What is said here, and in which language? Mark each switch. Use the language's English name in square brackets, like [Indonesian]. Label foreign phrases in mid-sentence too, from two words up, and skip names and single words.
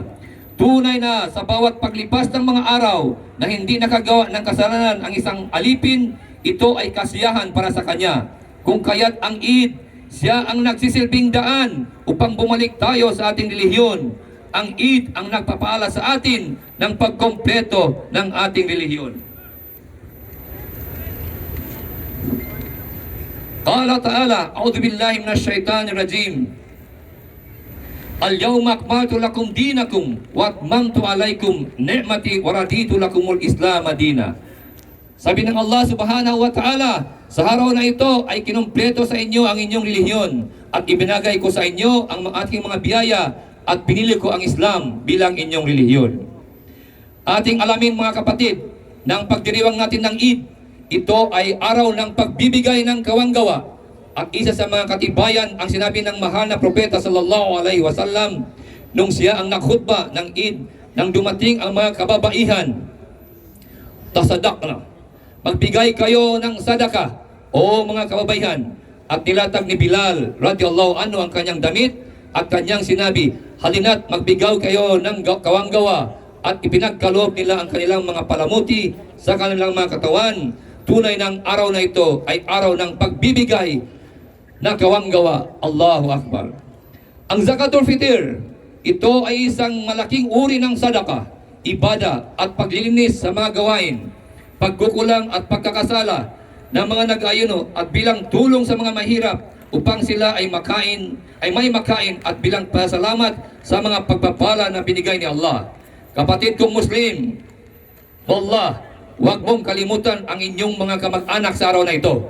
[Filipino] Tunay na sa bawat paglipas ng mga araw na hindi nakagawa ng kasalanan ang isang alipin, ito ay kasiyahan para sa kanya. Kung kaya't ang Eid, siya ang nagsisilbing daan upang bumalik tayo sa ating relihiyon. Ang Eid ang nagpapaala sa atin ng pagkompleto ng ating relihiyon. [Arabic] قال تعالى، أعوذ بالله من الشيطان الرجيم. اليوم أكملت لكم دينكم وأتممت عليكم نعمتي ورضيت لكم الإسلام دينا. [Filipino] Sabi ng Allah [Arabic] سبحانه وتعالى, [Filipino] sa araw na ito ay kinumpleto sa inyo ang inyong relihiyon at ibinagay ko sa inyo ang ating mga biyaya at pinili ko ang Islam bilang inyong relihiyon. Ating alamin mga kapatid, na ang pagdiriwang natin ng Eid, ito ay araw ng pagbibigay ng kawanggawa. At isa sa mga katibayan ang sinabi ng mahal na propeta [Arabic] صلى الله عليه وسلم [Filipino] nung siya ang nakhutba ng Eid nang dumating ang mga kababaihan. [Arabic] تصدقن. [Filipino] Magbigay kayo ng sadaka o mga kababaihan. At nilatag ni Bilal [Arabic] رضي الله عنه [Filipino] ang kanyang damit at kanyang sinabi, halina't magbigaw kayo ng kawanggawa. At ipinagkaloob nila ang kanilang mga palamuti sa kanilang mga katawan. Tunay ng araw na ito ay araw ng pagbibigay na kawanggawa. [Arabic] الله أكبر. [Filipino] Ang Zakatul Fitr, ito ay isang malaking uri ng sadaka, ibada at paglilinis sa mga gawain, pagkukulang at pagkakasala ng mga nag-ayuno at bilang tulong sa mga mahirap upang sila ay may makain at bilang pasalamat sa mga pagpapala na binigay ni Allah. Kapatid kong Muslim, wallah, huwag mong kalimutan ang inyong mga kamag-anak sa araw na ito.